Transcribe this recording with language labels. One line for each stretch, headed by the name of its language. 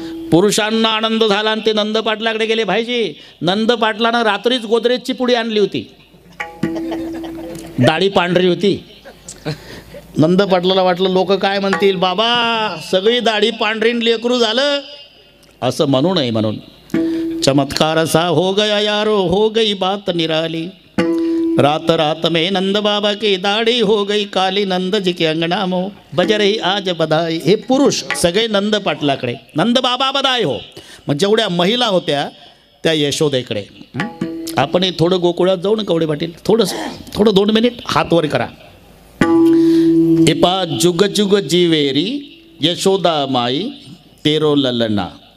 Marathi: पुरुषांना आनंद झाला आणि ते नंद पाटलाकडे गेले. भाईजी नंद पाटलानं रात्रीच गोदरेजची पुडी आणली होती, दाढी पांढरी होती. नंद पाटलाला वाटलं लोक काय म्हणतील, बाबा सगळी दाढी पांढरीन लेकरू झालं असं म्हणू नये म्हणून.
Hindi: चमत्कार असा हो गया यारो, हो गई बात निराली, रात रात में नंद बाबा की दाढ़ी हो गई काली, नंद जी के अंगना मो बज रही आज बधाई.
Marathi: हे पुरुष सगळे नंद पाटलाकडे,
Hindi: नंद बाबा बधाई हो.
Marathi: मग जेवढ्या महिला होत्या त्या यशोदेकडे. आपण थोडं गोकुळात जाऊ ना कवडे पाटील, थोडं 2 मिनिट हात वर करा.
Hindi: हे पा जुग जुग जीवेरी यशोदा माई तेरो ललना.